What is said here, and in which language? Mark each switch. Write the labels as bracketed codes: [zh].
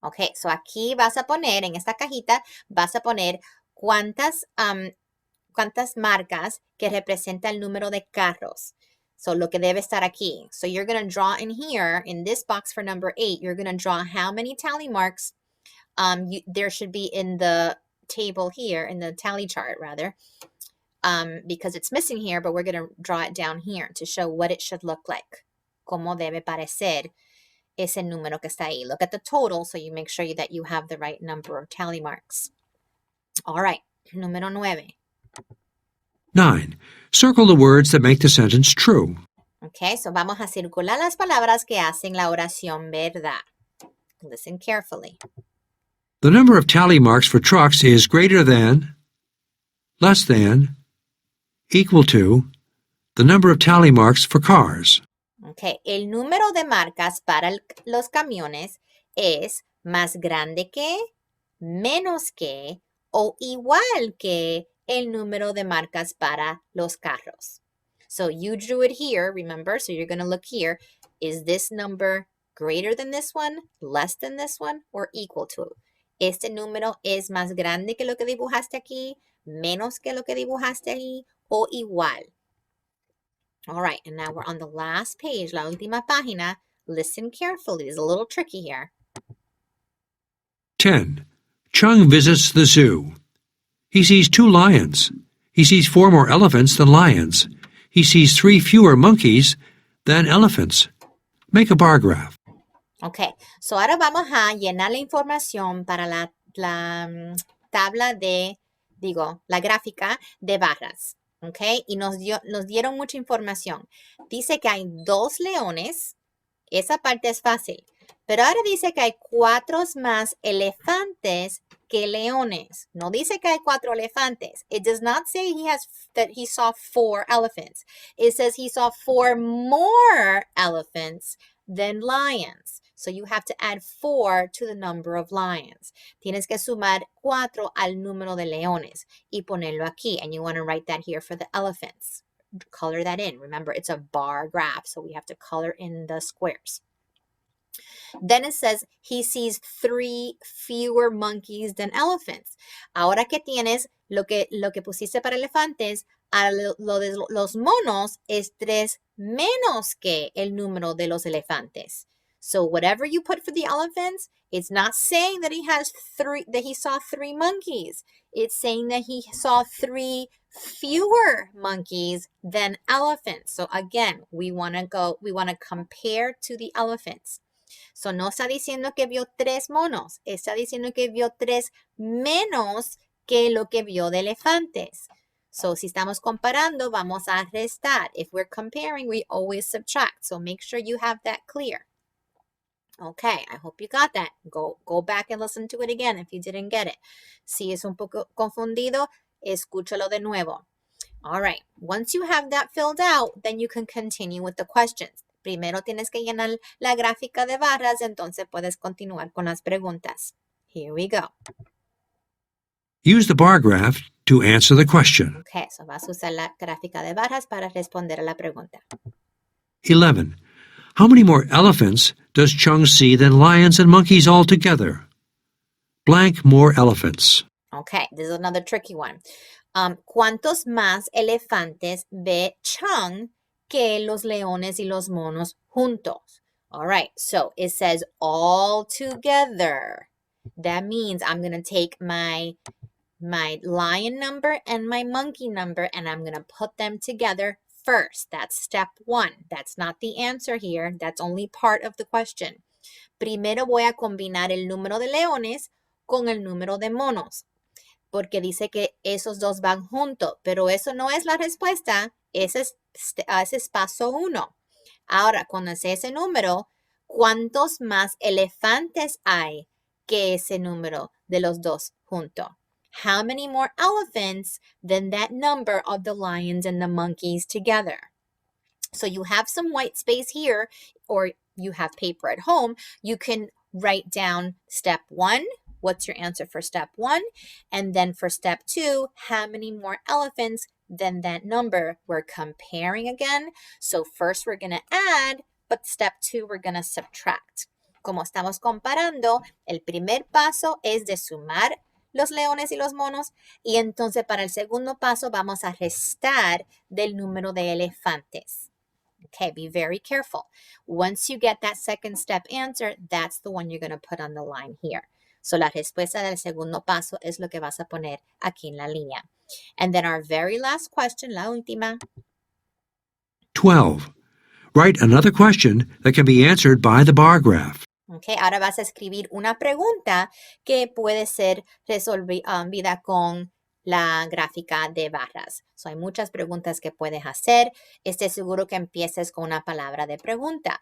[es] Okay, so aquí vas a poner, en esta cajita, vas a poner cuántas marcas que representa el número de carros. So lo que debe estar aquí. [en] So you're going to draw in here, in this box for number 8, you're going to draw how many tally marks there should be in the table here, in the tally chart rather. Because it's missing here, but we're going to draw it down here to show what it should look like. [es] Cómo debe parecer ese número que está ahí. [en] Look at the total so you make sure that you have the right number of tally marks. All right, número 9. 9. Circle the words that make the sentence true. [es] Okay, so vamos a circular las palabras que hacen la oración verdad. [en] Listen carefully. The number of tally marks for trucks is greater than, less than, equal to, the number of tally marks for cars. [es] Okay, el número de marcas para los camiones es más grande que, menos que o igual que el número de marcas para los carros. [en] So you drew it here, remember? So you're going to look here. Is this number greater than this one, less than this one, or equal to? [es] Este número es más grande que lo que dibujaste aquí, menos que lo que dibujaste ahí, o igual. [en] All right, and now we're on the last page, [es] la última página. [en] Listen carefully. It's a little tricky here. 10. Chung visits the zoo. He sees 2 lions. He sees 4 more elephants than lions. He sees 3 fewer monkeys than elephants. Make a bar graph. [es] Okay, so ahora vamos a llenar la información para la tabla la gráfica de barras. Okay, y nos dieron mucha información. Dice que hay 2 leones. Esa parte es fácil. Pero ahora dice que hay 4 más elefantes que leones. No dice que hay 4 elefantes. [en] It does not say that he saw 4 elephants. It says he saw 4 more elephants than lions. So you have to add 4 to the number of lions. [es] Tienes que sumar 4 al número de leones y ponerlo aquí. [en] And you want to write that here for the elephants. Color that in. Remember, it's a bar graph, so we have to color in the squares. Then it says he sees 3 fewer monkeys than elephants. [es] Ahora que tienes lo que pusiste para elefantes, a lo de los monos es 3 menos que el número de los elefantes. [en] So whatever you put for the elephants, it's not saying that he saw 3 monkeys. It's saying that he saw 3 fewer monkeys than elephants. So again, we want to compare to the elephants. [es] So, no está diciendo que vio 3 monos, está diciendo que vio 3 menos que lo que vio de elefantes. So, si estamos comparando, vamos a restar. [en] If we're comparing, we always subtract. So, make sure you have that clear. Okay, I hope you got that. Go back and listen to it again if you didn't get it. [es] Si es un poco confundido, escúchalo de nuevo. [en] All right, once you have that filled out, then you can continue with the questions. [es] Primero tienes que llenar la gráfica de barras, entonces puedes continuar con las preguntas. [en] Here we go. Use the bar graph to answer the question. [es] Okay, so vas a usar la gráfica de barras para responder a la pregunta. [en] 11. How many more elephants does Chung see than lions and monkeys all together? Blank more elephants. Okay, this is another tricky one. [es] ¿Cuántos más elefantes ve Chung que los leones y los monos juntos? [en] All right, so it says all together. That means I'm going to take my lion number and my monkey number and I'm going to put them together first. That's step 1. That's not the answer here. That's only part of the question. [es] Primero voy a combinar el número de leones con el número de monos, porque dice que esos dos van juntos, pero eso no es la respuesta. Ese es paso 1. Ahora, cuando sé ese número, ¿cuántos más elefantes hay que ese número de los dos juntos? [en] How many more elephants than that number of the lions and the monkeys together? So you have some white space here, or you have paper at home. You can write down step 1. What's your answer for step 1? And then for step 2, how many more elephants than that number? We're comparing again. So first we're going to add, but step 2 we're going to subtract. [es] Como estamos comparando, el primer paso es de sumar los leones y los monos, y entonces para el segundo paso vamos a restar del número de elefantes. [en] Okay, be very careful. Once you get that second step answer, that's the one you're going to put on the line here. [es] So la respuesta del segundo paso es lo que vas a poner aquí en la línea. [en] And then our very last question, [es] la última. [en] 12. Write another question that can be answered by the bar graph. [es] Okay, ahora vas a escribir una pregunta que puede ser resolvida con la gráfica de barras. So, hay muchas preguntas que puedes hacer. Esté seguro que empieces con una palabra de pregunta.